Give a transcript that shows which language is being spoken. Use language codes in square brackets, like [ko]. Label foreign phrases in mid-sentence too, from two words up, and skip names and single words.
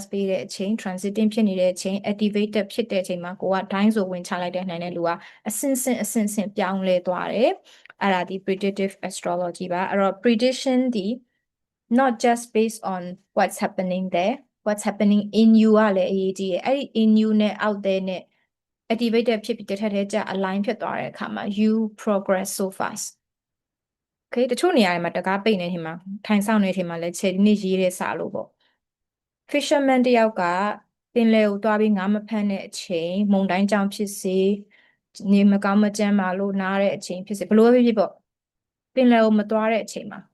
[my] ပေးတဲ့အချိန် transiting ဖြစ်နေတဲ့အချိန် activated ဖြစ်တဲ့အချိန်မှာကိုကဒိုင်းဆိုဝင်ချလိုက်တဲ့နိုင်တဲ့လူကအဆင့်ဆင့်ပြောင်းလဲသွားတယ်အဲ့ဒါဒီ [en] predictive astrology [my] ပါအဲ့တော့ prediction ဒီ [en] not just based on what's happening there what's happening in you [my] ကလည်းအရေးကြီးတယ်အဲ့ဒီ [en] in you [my] နဲ့ [en] out there [my] နဲ့ activated ဖြစ်ပြီးတစ်ထပ်တည်းကျ align ဖြစ်သွားတဲ့အခါမှာ [en] you progress so fast [my] okay တချို့နေရာတွေမှာတကားပိတ်နေတဲ့အချိန်မှာထိုင်ဆောင်နေတဲ့အချိန်မှာလည်းခြေဒီနေ့ရေးတဲ့စာလို့ပေါ့ fisherman တယောက်ကပင်လယ်ကိုသွားပြီးငါးမဖမ်းတဲ့အချိန်မုန်တိုင်းကြောင့်ဖြစ်စေနေမကောင်းမကျန်းမာလို့နားတဲ့အချိန်ဖြစ်စေဘလို့ဖြစ်ပေါ့ပင်လယ်ကိုမသွားတဲ့အချိန်မှာ